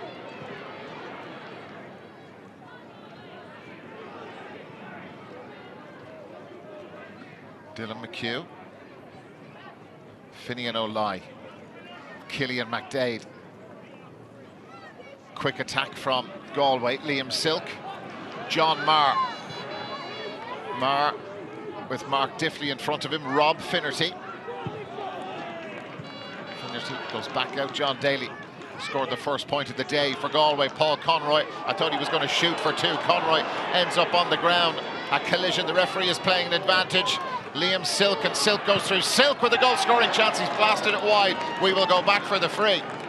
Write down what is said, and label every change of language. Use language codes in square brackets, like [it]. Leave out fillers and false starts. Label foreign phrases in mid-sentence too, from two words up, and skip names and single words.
[en] Dylan McHugh. Finnian Laoi. Killian McDaid. Quick attack from Galway. Liam Silke. John Maher. Maher with Mark Diffley in front of him. Rob Finnerty. Finnerty goes back out. John Daly scored the first point of the day for Galway. Paul Conroy, I thought he was going to shoot for 2. Conroy ends up on the ground. A collision. The referee is playing an advantage. Liam Silke, and Silke goes through. Silke with a goal-scoring chance. He's blasted it wide. We will go back for the free.